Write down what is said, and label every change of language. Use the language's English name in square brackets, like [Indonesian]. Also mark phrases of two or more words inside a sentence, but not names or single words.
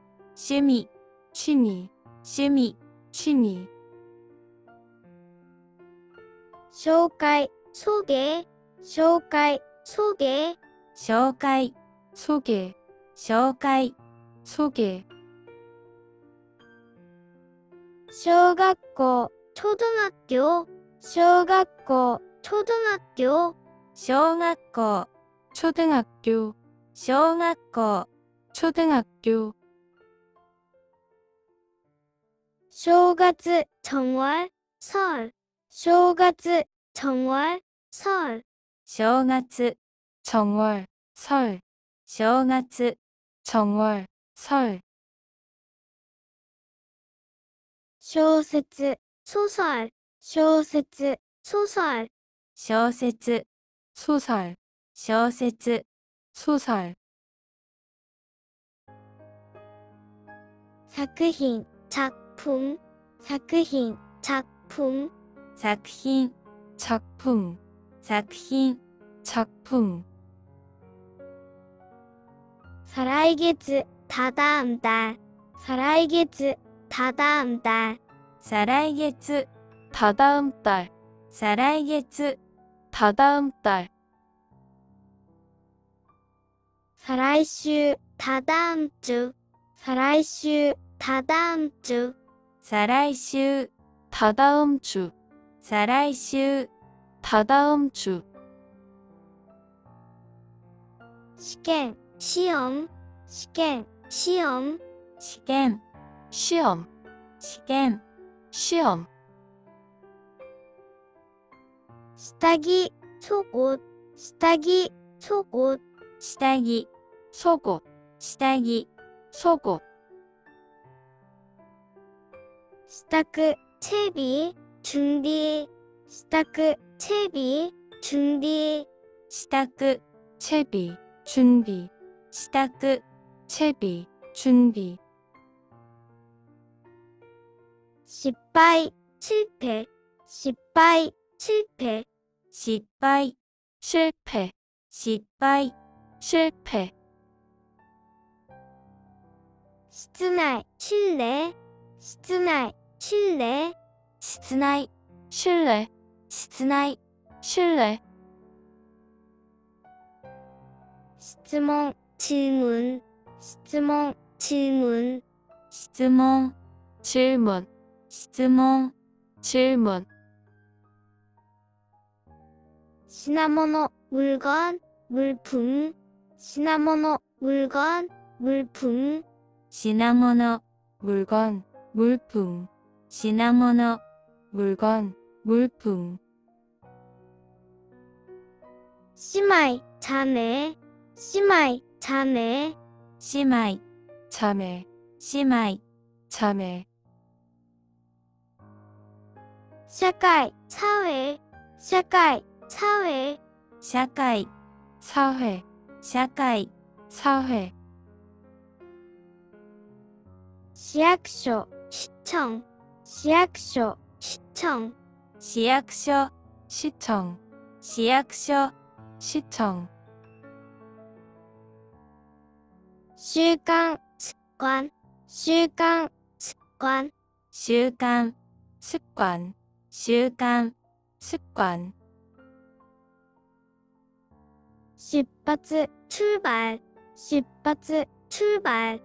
[Japanese] 趣味、趣味、趣味、趣味。紹介、送迎、紹介、送迎、紹介、소개、紹介、소개。小学校、초등학교, 小学校、초등학교, 小学校、초등학교、小学校、초등학교。 [Korean] 正月、정월, 설, 正月、정월, 설, 正月、정월、설、正月、정월、설。 [Japanese] 小説、소설, 小説、소설, 小説、소설、小説、소설。作品、작품, 作品、작품, 作品、작품、作品、작품。 [Korean] 再来月、다다음 달, 再来月、다다음 달, 再来月、다다음 달、再来月、다다음 달。再来週、다다음 주, 再来週、다다음 주, 再来週、다다음 주、再来週、다다음 주。 [Japanese] 試験、시험, 試験、시험, 試験、시험、試験、시험。下着、속옷, 下着、속옷, 下着、속옷、下着、속옷。 [Korean] 支度、채비, 준비, 支度、채비, 준비, 支度、채비、준비、支度、채비、준비。 [Japanese] 失敗、실패, 失敗、실패, 失敗、실패、失敗、실패。室内、실내, 室内、실내, 室内、실내、室内、실내。質問、질문、質問、질문、質問、질문、質問、질문、品物, [Korean] 물건, 물품, [Japanese] 品物, [Korean] 물건, 물품, 品物、물건, 물품, 品物、물건, 물품, [Japanese] 姉妹, 자매, 姉妹, 자매, 姉妹、자매, 姉妹、자매, 社会, 사회, 社会, 사회, 社会、사회, 社会、사회, 市役所, 시청, 市役所, 시청, 市役所、시청, 市役所、시청, 習慣, 습관, 習慣, 습관, 習慣、습관, 習慣、습관, 出発, 출발, 出発, 출발,